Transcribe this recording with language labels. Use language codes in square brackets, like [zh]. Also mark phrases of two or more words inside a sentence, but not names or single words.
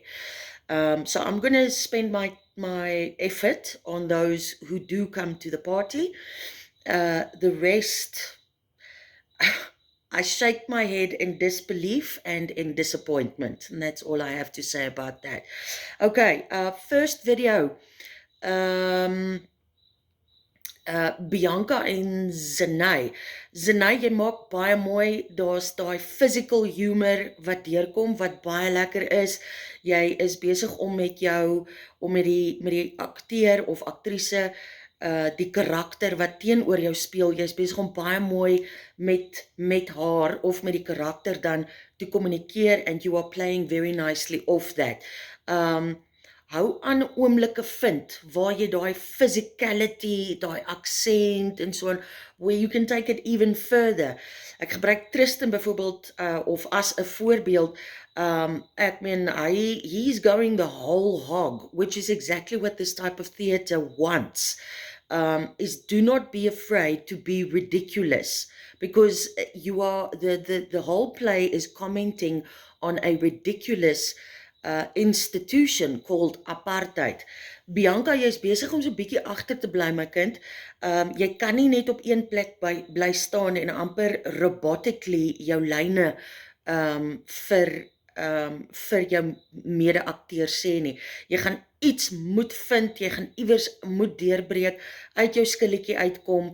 [en] So I'm going to spend my effort on those who do come to the party. The rest, I shake my head in disbelief and in disappointment, and that's all I have to say about that. Okay, first video. [af] Um, Bianca en Zenay. Zenay, jy maak baie mooi. Daar's daai [en] physical humor [af] wat deurkom wat baie lekker is. Jy is besig om met die akteur of aktrise die karakter wat teenoor jou speel. Jy's besig om baie mooi met haar of met die karakter dan te kommunikeer, [en] and you are playing very nicely off that. [af] Hou aan oomblikke vind waar jy daai physicality, daai accent en [en] so on, where you can take it even further. [af] Ek gebruik Tristan byvoorbeeld of as 'n voorbeeld. Ek meen [en] he's going the whole hog, which is exactly what this type of theatre wants. Is do not be afraid to be ridiculous, because you are the whole play is commenting on a ridiculous institution called apartheid. [af] Bianca, jy is besig om so 'n bietjie agter te bly, my kind. Jy kan nie net op een plek bly staan en amper robotically jou lyne vir jou mede-akteur sê nie. Jy gaan iets moet vind, jy gaan iewers moet deurbreek, uit jou skilletjie uitkom.